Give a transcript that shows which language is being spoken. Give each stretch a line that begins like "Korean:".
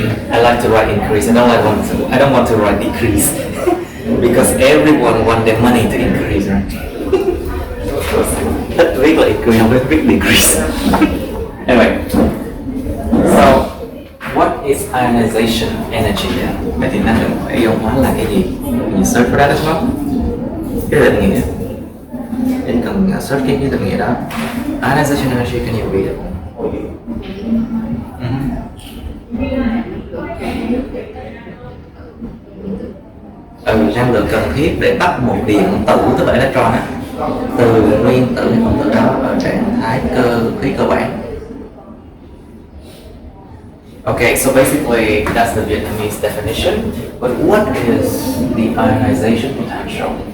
English: I like to write increase. I don't want to write decrease because everyone want their money to increase, right?
Vietnamese: Thích viết là increase, không biết viết decrease.
English: Anyway, so what is ionization energy?
Vietnamese: Vậy thì năng lượng ion hóa là cái gì?
English: Can you search for that as well?
Vietnamese: Cái định nghĩa. Anh cần search cái định nghĩa đó.
English: Ionization energy, can you read it?
Vietnamese: Năng lượng cần thiết để bắt một điện tử, tức là electron á, từ nguyên tử hay phân tử đó ở trạng thái cơ khí cơ bản.
English: Okay, so basically that's the Vietnamese definition. But what is the ionization potential?